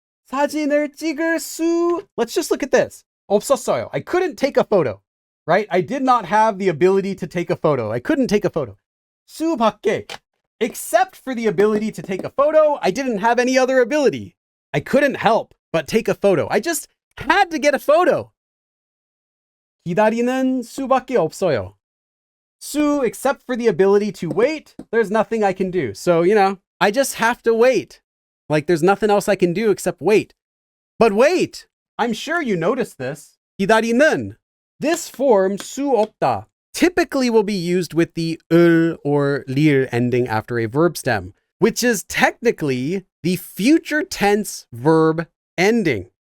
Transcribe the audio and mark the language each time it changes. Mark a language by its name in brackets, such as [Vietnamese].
[Korean] 사진을 찍을 수. [English] Let's just look at this. [Korean] 없었어요. [English] I couldn't take a photo, right? I did not have the ability to take a photo. I couldn't take a photo. [Korean] 수 밖에. [English] Except for the ability to take a photo, I didn't have any other ability. I couldn't help but take a photo. I just had to get a photo. [Korean] 기다리는 수밖에 없어요. [English] 수, except for the ability to wait, there's nothing I can do. So, I just have to wait. Like there's nothing else I can do except wait. But wait, I'm sure you noticed this. [Korean] 기다리는. [English] This form, 수 없다, typically will be used with the 을 or lir ending after a verb stem, which is technically the future tense verb ending.